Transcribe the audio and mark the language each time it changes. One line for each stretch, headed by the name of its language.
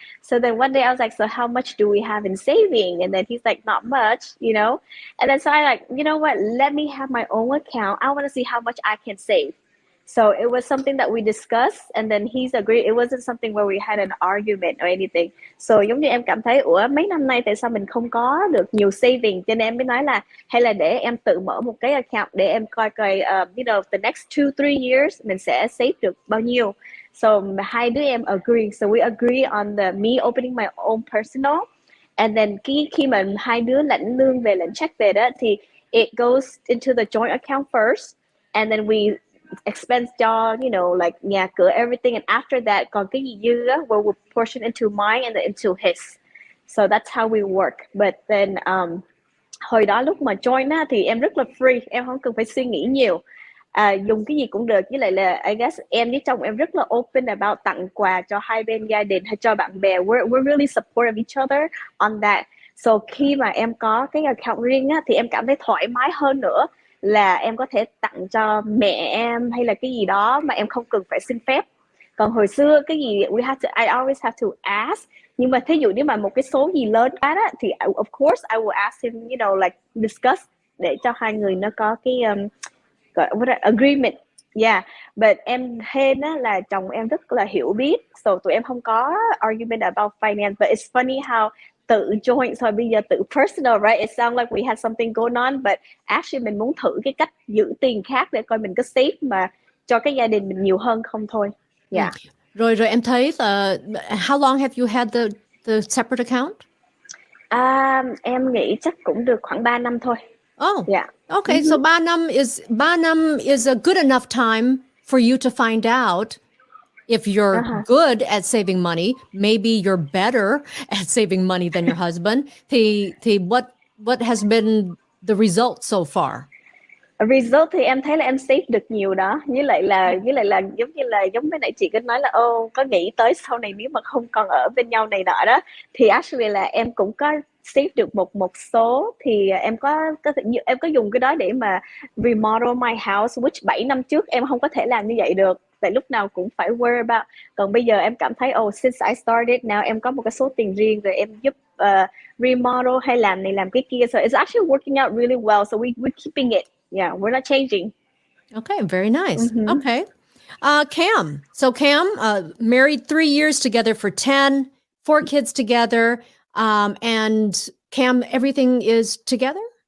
English: So then one day I was like, so how much do we have in saving? And then he's like, not much, you know. And then so I like, you know what? Let me have my own account. I want to see how much I can save. So it was something that we discussed, and then he's agreed. It wasn't something where we had an argument or anything.
Vietnamese: So giống như em cảm thấy, ủa mấy năm nay tại sao mình không có được nhiều saving, cho nên em mới nói là hay là để em tự mở một cái account để em coi coi,
English: you know, the next 2-3 years
Vietnamese: mình sẽ save được bao nhiêu.
English: So
Vietnamese: hai đứa em
English: agree. So we agree on the me opening my own personal, and then
Vietnamese: khi mà hai đứa lãnh lương về, lãnh check về đó thì
English: it goes into the joint account first, and then we expense cho, you know, like nhà cửa everything, and after that
Vietnamese: còn cái gì dư á,
English: we'll portion into mine and then into his. So that's how we work. But then
Vietnamese: hồi đó lúc mà join á thì em rất là free, em không cần phải suy nghĩ nhiều, dùng cái gì cũng được. Với lại là
English: I guess
Vietnamese: em với chồng em rất là
English: open about
Vietnamese: tặng quà cho hai bên gia đình hay cho bạn bè.
English: We're really supportive of each other on that.
Vietnamese: So khi mà em có cái account riêng á thì em cảm thấy thoải mái hơn nữa, là em có thể tặng cho mẹ em hay là cái gì đó mà em không cần phải xin phép. Còn hồi xưa cái gì
English: I always have to ask.
Vietnamese: Nhưng mà thí dụ nếu mà một cái số gì lớn quá đó thì
English: of course I will ask him, you know, like discuss,
Vietnamese: để cho hai người nó có cái agreement. Yeah, but em hên á là chồng em rất là hiểu biết, so tụi em không có
English: argument about finance. But it's funny how
Vietnamese: tự joint rồi bây giờ tự personal,
English: right? It sounds like we had something going on, but actually
Vietnamese: mình muốn thử cái cách giữ tiền khác để coi mình có save mà cho cái gia đình mình nhiều hơn không thôi.
English: Yeah.
Vietnamese: Rồi em thấy là
English: how long have you had the separate account?
Vietnamese: Em nghĩ chắc cũng được khoảng 3 năm thôi.
English: Oh, yeah. Okay. So
Vietnamese: 3 năm
English: is a good enough time for you to find out if you're good at saving money. Maybe you're better at saving money than your husband. Thì what has been the result so far?
Vietnamese: Result thì em thấy là em save được nhiều đó. Với lại là giống bên nãy chị có nói là có nghĩ tới sau này nếu mà không còn ở bên nhau này nọ đó, thì actually là em cũng có save được một số. Thì em có dùng cái đó để mà
English: remodel my house, which
Vietnamese: 7 năm trước em không có thể làm như vậy được, tại lúc nào cũng phải
English: worry about.
Vietnamese: Còn bây giờ em cảm thấy
English: since I started now,
Vietnamese: em có một cái số tiền riêng rồi, em giúp remodel hay làm này làm cái kia.
English: So it's actually working out really well. So we're keeping it. Yeah, we're not changing. Okay, very nice. Okay. Cam. So Cam, married 3 years together for 10, 4 kids together. And Cam, everything is together?